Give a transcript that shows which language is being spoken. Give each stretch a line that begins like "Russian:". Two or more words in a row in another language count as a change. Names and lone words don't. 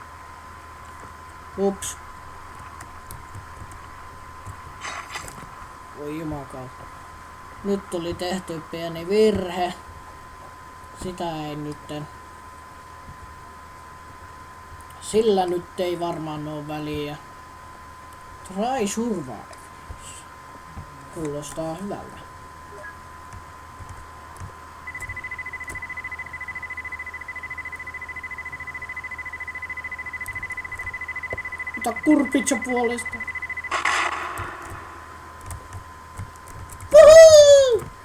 Finnish: Ups. Voi jumakauta. Nyt tuli tehty pieni virhe. Sitä ei nytten. Sillä nyt ei varmaan oo väliä.
English: Try survive.
Finnish: Kuulostaa hyvältä. Ota kurpitsa puolesta. Woohoo!